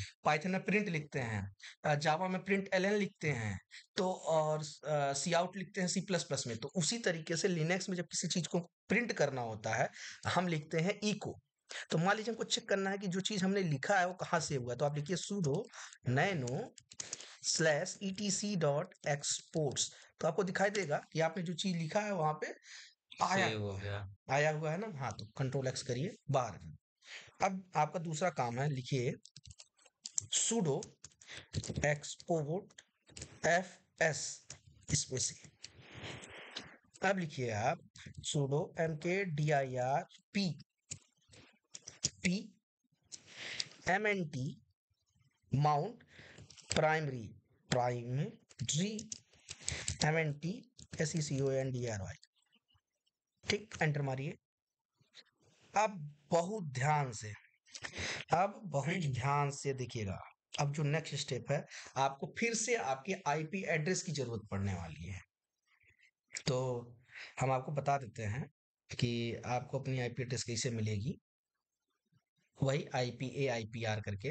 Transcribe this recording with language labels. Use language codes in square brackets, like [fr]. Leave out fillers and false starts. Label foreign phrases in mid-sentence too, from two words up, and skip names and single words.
[hi] पाइथन में प्रिंट लिखते हैं, जावा में [en] print ln [hi] लिखते हैं, तो और [en] C out [hi] लिखते हैं [en] C plus plus [hi] में, तो उसी तरीके से लिनक्स में जब किसी चीज को प्रिंट करना होता है हम लिखते हैं इको। तो मान लीजिए हमको चेक करना है कि जो चीज हमने लिखा है वो कहाँ सेव हुआ है, तो आप लिखिए [en] sudo nano /etc.exports, [hi] तो आपको दिखाई देगा कि आपने जो चीज लिखा है वहां पे आया सेव हो हुआ है, गया। आया हुआ है ना। हाँ, तो [en] control X [hi] करिए बाहर। अब आपका दूसरा काम है, लिखिए [en] sudo export fs space, [hi] अब लिखिए आप [en] sudo mkdir p mnt mount primary mnt secondry, [hi] ठीक, एंटर मारिए। अब बहुत ध्यान से, अब बहुत ध्यान से देखिएगा, अब जो [en] next step [hi] है, आपको फिर से आपके [en] IP address [hi] की जरूरत पड़ने वाली है। तो हम आपको बता देते हैं कि आपको अपनी [en] IP address [hi] कैसे मिलेगी, वही [en] IPA IPR [hi] करके।